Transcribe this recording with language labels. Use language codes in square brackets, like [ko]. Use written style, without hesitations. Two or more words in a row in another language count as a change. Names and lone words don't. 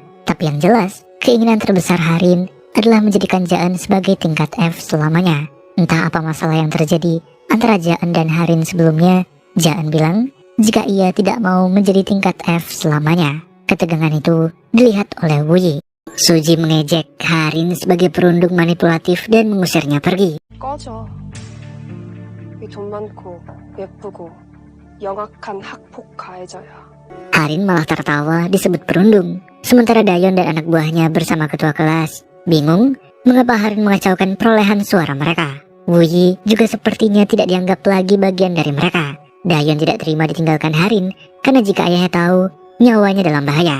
[id] Tapi yang jelas, keinginan terbesar Harin adalah menjadikan Jaan sebagai tingkat F selamanya. Entah apa masalah yang terjadi antara Jaan dan Harin sebelumnya, Jaan bilang jika ia tidak mau menjadi tingkat F selamanya. Ketegangan itu dilihat oleh Wuyi. Suji mengejek Harin sebagai perundung manipulatif dan mengusirnya pergi. [ko] 꺼져. 이 돈 많고 예쁘고 영악한 학폭 가해자야. [id] Harin malah tertawa disebut perundung. Sementara Dayon dan anak buahnya bersama ketua kelas bingung mengapa Harin mengacaukan perolehan suara mereka. Wuyi juga sepertinya tidak dianggap lagi bagian dari mereka. Dayon tidak terima ditinggalkan Harin karena jika ayahnya tahu, nyawanya dalam bahaya.